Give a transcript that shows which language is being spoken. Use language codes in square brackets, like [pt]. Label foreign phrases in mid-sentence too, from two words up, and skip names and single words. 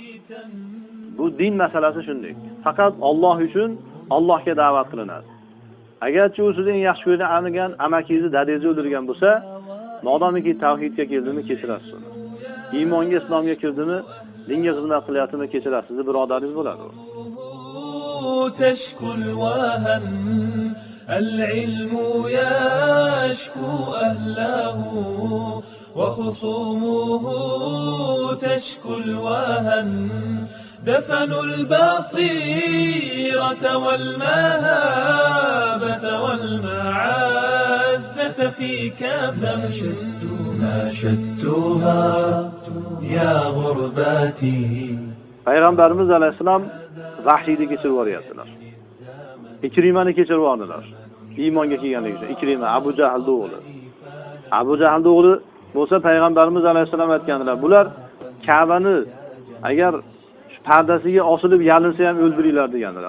[uz] Bu din masalasi shunday. Faqat Alloh uchun Allohga da'vat qilinadi. Agarchi u sizning yaxshi ko'rgan amakingizni dadingizni o'ldirgan bo'lsa, modomiki tavhidga keldimi kechirasiz uni. Iymonga, islomga kirdimi, dinga xizmat qilyaptimi kechirasiz, birodaringiz bo'ladi. [ar] تشكو الوهن العلم يشكو أهله وخصومه تشكو الوهن دفنوا البصيرة والمهابة والمعزة في كفن. ناشدتها يا غرباتي. [uz] Payg'ambarimiz alayhisalom Vahshiyni kechirib yuboryaptilar. Ikrimani kechirib yubordilar. Iymonga kelganligi uchun. Ikrima Abu Jahlning o'g'li. Abu Jahlning o'g'li bo'lsa payg'ambarimiz alayhisalom aytgandilar, bular Ka'bani agar pardasiga osilib yalinsa ham o'ldiringlar degandilar.